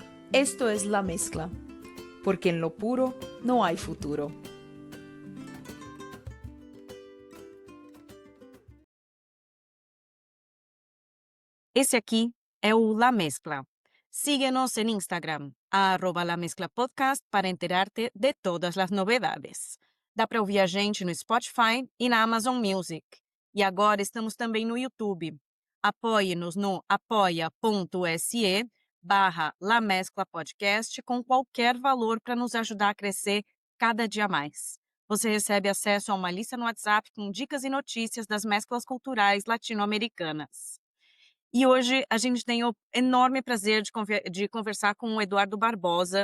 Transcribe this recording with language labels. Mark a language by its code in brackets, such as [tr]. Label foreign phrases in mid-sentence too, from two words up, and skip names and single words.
[es] Esto es la mezcla, porque en lo puro no hay futuro. [pt] Esse aqui é o La Mezcla. [es] Síguenos en Instagram, @La Mezcla Podcast, para enterarte de [pt] todas as novidades. Dá para ouvir a gente no Spotify e na Amazon Music. E agora estamos também no YouTube. Apoie-nos no apoia.se/La Mezcla Podcast com qualquer valor para nos ajudar a crescer cada dia mais. Você recebe acesso a uma lista no WhatsApp com dicas e notícias das mesclas culturais latino-americanas. E hoje a gente tem o enorme prazer de conversar com o Eduardo Barbosa.